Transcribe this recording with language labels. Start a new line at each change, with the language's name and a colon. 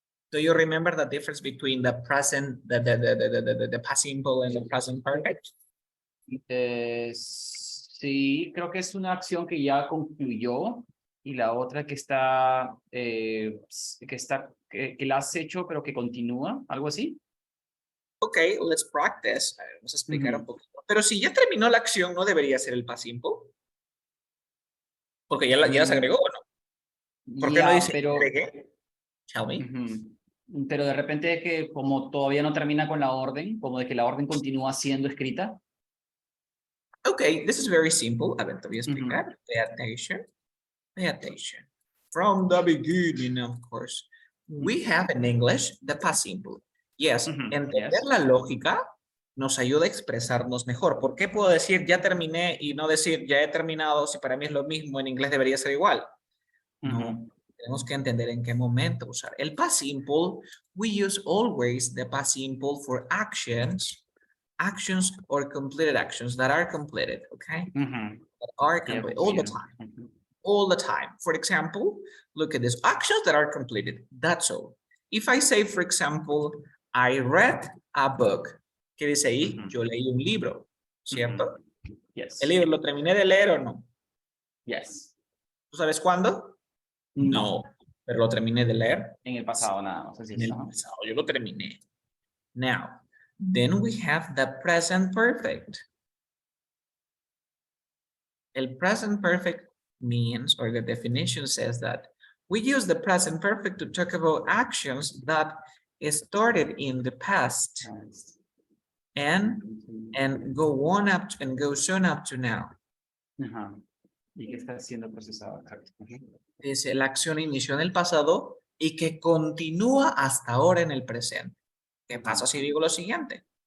English: Do you remember the difference between the present, the past simple and the present perfect?
Spanish: Sí, creo que es una acción que ya concluyó y la otra que está, que la has hecho pero que continúa, algo así.
English: Ok, let's practice.
Spanish: Vamos a explicar un poquito. Pero si ya terminó la acción, ¿no debería ser el past simple? Porque ya se agregó, ¿no? ¿Por qué no dice pero,
English: agregué? Tell me.
Spanish: Pero de repente es que como todavía no termina con la orden, como de que la orden continúa siendo escrita.
English: Okay, this is very simple.
Spanish: A ver, te voy a explicar.
English: Pay attention. Pay attention. From the beginning, of course. We have in English the past simple.
Spanish: Yes, entender la lógica nos ayuda a expresarnos mejor. ¿Por qué puedo decir ya terminé y no decir ya he terminado si para mí es lo mismo? En inglés debería ser igual. No, tenemos que entender en qué momento usar.
English: El past simple, we use always the past simple for actions or completed actions that are completed, okay? That are completed all the time. All the time. For example, look at this. Actions that are completed. That's all. If I say, for example, I read a book.
Spanish: ¿Qué dice ahí? Yo leí un libro, ¿cierto?
English: Yes.
Spanish: ¿El libro lo terminé de leer o no?
English: Yes.
Spanish: ¿Tú sabes cuándo? No, pero lo terminé de leer. En el pasado nada más. En el pasado, yo lo terminé.
English: Now, then we have the present perfect. El present perfect means, or the definition says that we use the present perfect to talk about actions that started in the past and go on up to, and goes on up to now.
Spanish: Y que está siendo procesado. Dice, la acción inició en el pasado y que continúa hasta ahora en el presente. ¿Qué pasa si digo lo siguiente?